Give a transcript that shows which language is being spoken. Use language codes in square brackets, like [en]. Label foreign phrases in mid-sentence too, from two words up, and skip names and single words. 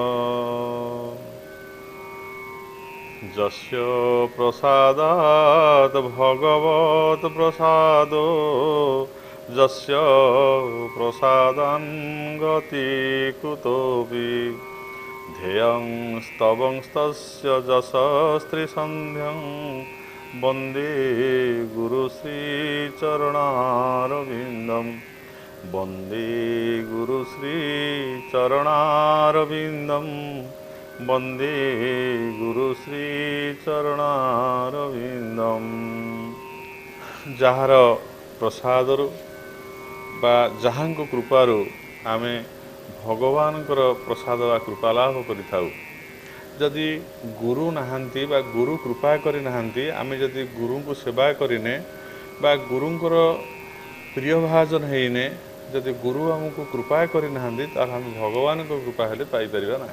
[sa] जस्य प्रसादात् भगवत् प्रसादो जस्य प्रसादान् गति कुतोऽपि ध्येयं स्तवंस्तस्य जशस्त्रिसन्ध्यं वन्दे गुरुश्रीचरणारविन्दं वन्दे गुरुश्रीचरणारविन्दं वन्दे गुरुश्रीचरणारविन्दं। [or] ଯାହାର ପ୍ରସାଦରୁ ବା ଯାହାଙ୍କ କୃପାରୁ ଆମେ ଭଗବାନଙ୍କର ପ୍ରସାଦ ବା କୃପା ଲାଭ କରିଥାଉ। ଯଦି ଗୁରୁ ନାହାନ୍ତି ବା ଗୁରୁ କୃପା କରିନାହାନ୍ତି, ଆମେ ଯଦି ଗୁରୁଙ୍କୁ ସେବା କରିନେ ବା ଗୁରୁଙ୍କର ପ୍ରିୟ ଭାଜନ ହେଇନେ, ଯଦି ଗୁରୁ ଆମକୁ କୃପା କରିନାହାନ୍ତି ତାହେଲେ ଆମେ ଭଗବାନଙ୍କ କୃପା ହେଲେ ପାଇପାରିବା ନାହିଁ।